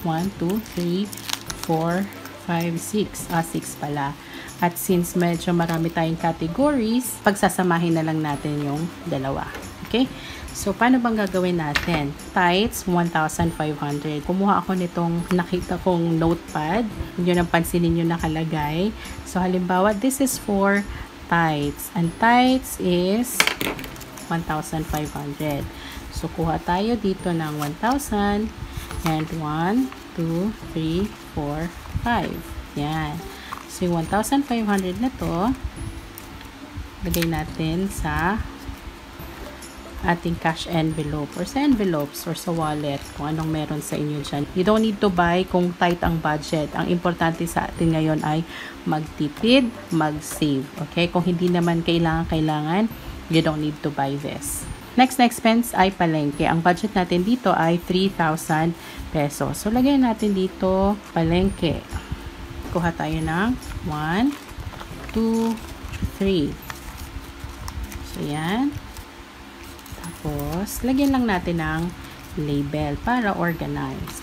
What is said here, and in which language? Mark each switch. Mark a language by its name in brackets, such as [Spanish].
[Filipino] 1, 2, 3, 4, 5, 6. 6 pala. At since medyo marami tayong categories, pagsasamahin na lang natin yung dalawa. Okay? So, paano bang gagawin natin? Tithes, 1,500. Kumuha ako nitong nakita kong notepad. Yun ang pansinin nyo nakalagay. [English] So, halimbawa, this is for tithes. And tithes is 1,500. [Filipino] So, kuha tayo dito ng 1,000. [English] And 1, 2, 3, 4, 5. Yan. [Filipino] So, yung 1,500 na to, lagay natin sa ating cash envelope or sa envelopes or sa wallet, kung anong meron sa inyo dyan. [English] You don't need to buy kung tight ang budget. [Filipino] Ang importante sa atin ngayon ay magtipid, mag-save. [English] Okay? [Filipino] Kung hindi naman kailangan, [English] you don't need to buy this. [Filipino] Next na expense ay palengke. Ang budget natin dito ay 3,000 pesos. So, lagay natin dito palengke. Kuha tayo ng 1, 2, 3. So, yan. Tapos, lagyan lang natin ng label para organize.